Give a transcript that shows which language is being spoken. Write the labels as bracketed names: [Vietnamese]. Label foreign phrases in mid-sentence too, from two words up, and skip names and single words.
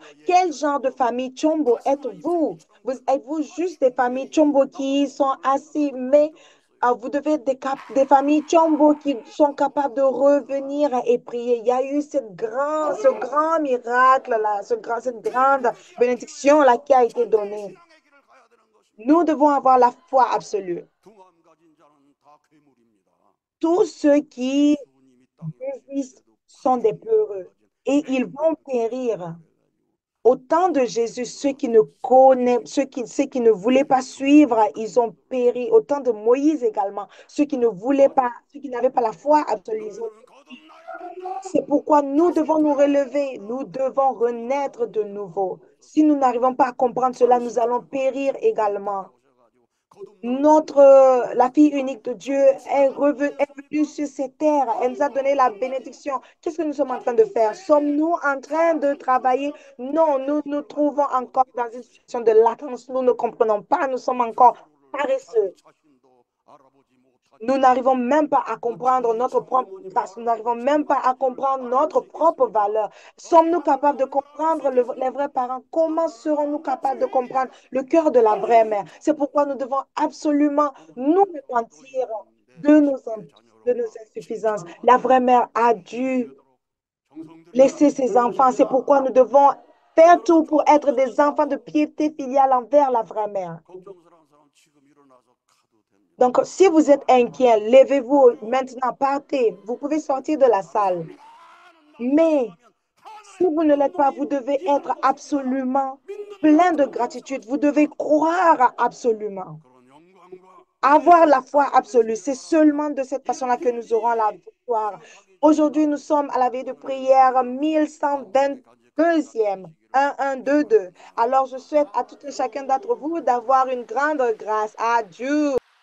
[French] Quel genre de famille Chombo êtes-vous? Êtes-vous juste des familles Chombo qui sont assis, mais Vous devez être des familles Chombo qui sont capables de revenir et prier. Il y a eu ce grand miracle-là, cette grande bénédiction-là qui a été donnée. [Korean] 신앙의 길을 가야 되는 것입니다. [French] Nous devons avoir la foi absolue. [Korean] 두 마음 가진 자는 다 괴물입니다. [French] Tous ceux qui [Korean] 예수님이 땅에 오실 [French] désistent [Korean] 때도 [French] sont [Korean] 같은 [French] des [Korean] 마음 [French] peureux [Korean] 가진 [French] et ils vont [Korean] 괴물이었다. [French] périr. [Korean] 그래가지고 [French] Au temps de Jésus, ceux qui ne connaissent, ceux qui ne voulaient pas suivre, ils ont péri. Au temps de Moïse également, ceux qui ne voulaient pas, ceux qui n'avaient pas la foi absolue, ils ont [Korean] 너희들은 거듭나야 한다. [French] C'est pourquoi nous [Korean] 다시 [French] devons nous [Korean] 태어나야 [French] relever, nous [Korean] 한다. [French] devons renaître de nouveau. Si nous n'arrivons pas à comprendre cela, nous allons périr également. [Korean] 오셔가지고 거듭나는 [French] La fille unique de Dieu est venue sur ces terres. Elle nous a donné la bénédiction. Qu'est-ce que nous sommes en train de faire? Sommes-nous en train de travailler? Non, nous nous trouvons encore dans une situation de latence. Nous ne comprenons pas. Nous sommes encore [Korean] 스스로를 자기 [French] paresseux. [Korean] 자신도 알아보지 [French] Nous [Korean] 못하니 [French] n'arrivons même pas à comprendre [Korean] 어찌 [French] notre propre [Korean] 성령님이 [French] grâce. Nous n'arrivons [Korean] 말하는 [French] même pas à [Korean] 참된 길을 [French] comprendre [Korean] 알아볼 [French] notre [Korean] 수 [French] propre [Korean] 있겠습니까? [French] valeur. Sommes-nous [Korean] 하나님을 [French] capables de [Korean] 만나볼 수 [French] comprendre les [Korean] 있겠습니까? [French] vrais parents? Comment serons-nous capables de [Korean] 하나님의 [French] comprendre le cœur de la vraie mère? [Korean] 하나님도 [French] C'est pourquoi nous devons absolument nous [Korean] 오늘날에도 [French] repentir [Korean] 너희는 내 [French] de [Korean] 직계 [French] de nos [Korean] 자녀로라 [French] insuffisances. [Korean] 칭찬을 [French] La [Korean] 받으라. [French] vraie mère a [Korean] 이렇게 [French] dû [Korean] 되도록 정성들여 [French] laisser ses enfants. C'est [Korean] 기도하십시다. [French] pourquoi nous devons faire [Korean] 여러분 [French] tout pour être [Korean] 조금만 [French] des enfants de [Korean] 하셔도 [French] piété filiale envers la vraie mère. [Korean] 걱정스러운 사람 지금 일어나서 가도 됩니다. [French] Donc, si vous êtes inquiet, levez-vous [Korean] 오직 [French] maintenant, partez. Vous pouvez sortir de la salle. [Korean] 감사합니다는 마음으로 [French] Mais [Korean] 기도하면 [French] si [Korean] 하늘의 [French] vous ne l'êtes pas, [Korean] 권능이 [French] vous devez [Korean] 임하는 [French] être [Korean] 것입니다. [French] absolument [Korean] 믿는 [French] plein de [Korean] 만큼 [French] gratitude. Vous devez [Korean] 받으십시다. [French] croire absolument. [Korean] 그런 영광과 [French] Avoir [Korean] 은혜를 [French] la foi absolue, [Korean] 누리시기를 [French] c'est [Korean] 바랍니다. [French] seulement de cette façon-là que nous aurons la [Korean] 일주일이 [French] victoire. [Korean] 되어가기 [French] Aujourd'hui, nous [Korean] 전까지 [French] sommes à la veille de [Korean] 하나님의 [French] prière [Korean] 은혜로 마음속에 간직하는 날 [French] 1122e. [Korean] 되시기를 [French] 1, 1, 2, 2. [Korean] 축원합니다. [French] Alors, je souhaite à tout et chacun d'entre vous d'avoir une grande grâce. Adieu.